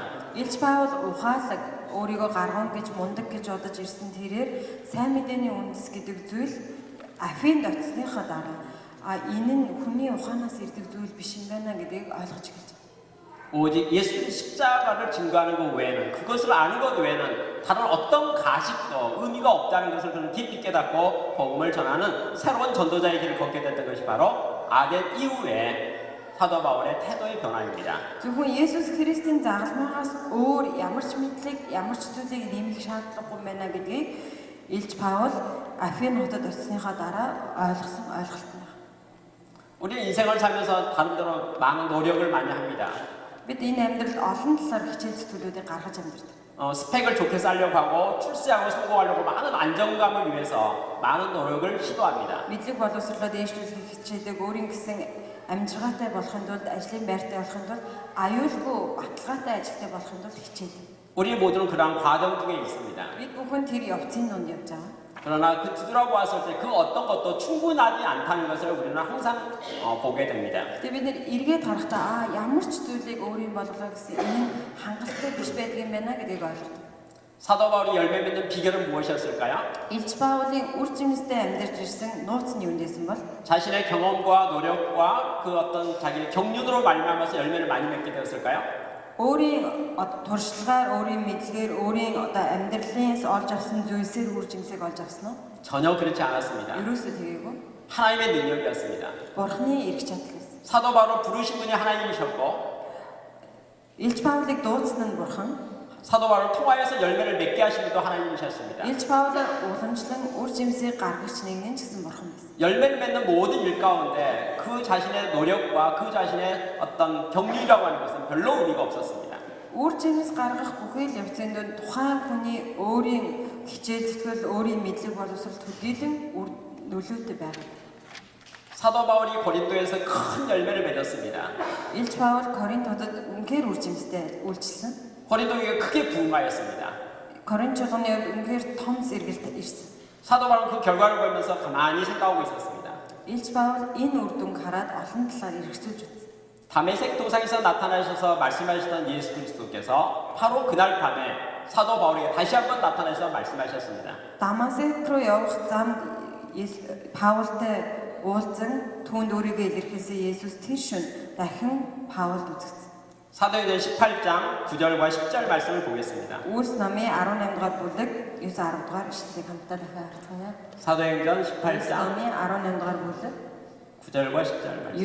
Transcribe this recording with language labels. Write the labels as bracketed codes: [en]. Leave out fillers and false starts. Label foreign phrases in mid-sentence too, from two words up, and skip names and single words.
[mn] Илч Паул ухаалаг өөрийгөө гаргуун гэж мундаг гэж бодож ирсэн тэрээр сайн мэдээний үндэс гэдэг зүйл Афинд очсныхаа дараа энэ нь хүний ухаанаас ирдэг зүйл биш юм байна гэдгийг ойлгож эхэлж байна. [ko] 오직 예수의 십자가를 증거하는 것 외에는 그것을 아는 것 외에는 다른 어떤 가식도 의미가 없다는 것을 그는 깊이 깨닫고 복음을 전하는 새로운 전도자의 길을 걷게 됐던 것이 바로 아덴 이후에 사도 바울의 태도의 변화입니다. [mn] Зөвхөн Есүс Христийн загалмайгаас өөр ямар ч мэдлэг, ямар ч зүйлийг нэмэх шаардлагагүй байна гэдгийг Илч Паул Афин хотод очсныхаа дараа ойлгосон ойлголт байна. [ko] 우리는 인생을 살면서 다른대로 많은 노력을 많이 합니다. [mn] Бид энэ амьдралд олон талаар хичээл зүтгэлүүдийг гаргаж амьдардаг. [ko] 스펙을 좋게 쌓으려고 하고 출세하고 성공하려고 많은 안정감을 위해서 많은 노력을 시도합니다. [mn] Мэдлэг боловсруулаад дэвшлүүлэх хичээдэг өөрийн гэсэн амжиргаатай болохын тулд ажлын байртай болохын тулд аюулгүй баталгаатай ажилтай болохын тулд хичээдэг. [ko] 우리 모두는 그러한 과정 중에 있습니다. [mn] Бид бүхэн тэр явцын донд явж байгаа. [ko] 그러나 그 뒤돌아보았을 때 그 어떤 것도 충분하지 않다는 것을 우리는 항상 보게 됩니다. [mn] Тэгээ бид нэр эргээд харахтаа ямар ч зүйлийг өөрийн болгоо гэсэн энэ нь хангалттай биш байдаг юм байна гэдгийг ойлгодог. [ko] 사도 바울이 열매 맺는 비결은 무엇이었을까요? [mn] Илч Паулын үр жимстэй амьдарч ирсэн нууц нь юундээсэн бол [ko] 자신의 경험과 노력과 그 어떤 자기의 경륜으로 말미암아서 열매를 많이 맺게 되었을까요? [mn] өөрийн туршлагаар, өөрийн мэдлэгээр, өөрийн амьдралаас олж авсан зүйлсээр үр жимсийг олж авсан уу? [ko] 전혀 그렇지 않았습니다. [mn] Ерөөсөө тэгээгүй. [ko] 하나님의 능력이었습니다. [mn] Бурхны эрх чадал гэсэн. [ko] 사도 바울을 부르신 분이 하나님이셨고 [mn] Илч Паулыг дуудсан нь Бурхан, [ko] 사도 바울을 통하여서 열매를 맺게 하신 분도 하나님이셨습니다. [mn] Илж Паулаар уламжлан үр жимсийг гаргагч нэгэн ч гэсэн бурхан байсан. [ko] 열매를 맺는 모든 일 가운데 그 자신의 노력과 그 자신의 어떤 경륜이라고 하는 것은 별로 의미가 없었습니다. [mn] Үр жимс гаргах бүхий л явцанд тухайн хүний өөрийн хичээл зүтгэл, өөрийн мэдлэг боловсрол төдийлөн нөлөөтэй байгаа. [ko] 사도 바울이 고린도에서 큰 열매를 맺었습니다. [mn] Илж Паул Коринтуудад үнэхээр үр жимстэй үйлчилсэн. [ko] 고린도 교회가 크게 부흥하였습니다. [mn] Коринт чуулганы хувьд үнэхээр том зэрэгэлт ирсэн. [ko] 사도 바울은 그 결과를 보면서 가만히 생각하고 있었습니다. [mn] Илж Паул энэ үр дүнг хараад олон талаар эргцүүлж үзсэн. [ko] 다메섹 도상에서 나타나셔서 말씀하셨던 예수 그리스도께서 바로 그날 밤에 사도 바울에게 다시 한번 나타나셔서 말씀하셨습니다. [mn] Дамаск руу явах замд Паултай уулзан түүнд өөрийгөө илэрхийлсэн Есүс тэр шөнө дахин Паулд үзэгдсэн. [ko] 사도행전 18장 9절과 10절 말씀을 보겠습니다. [mn] Үйлс номын 18 дугаар бүлэг 9-10 дугаар ишлэлийг хамтдаа дахин харцгаая. [ko] 사도행전 [mn] Үйлс [ko] 18장 [mn] номын 18 дугаар бүлэг [ko] 9절과 10절 말씀.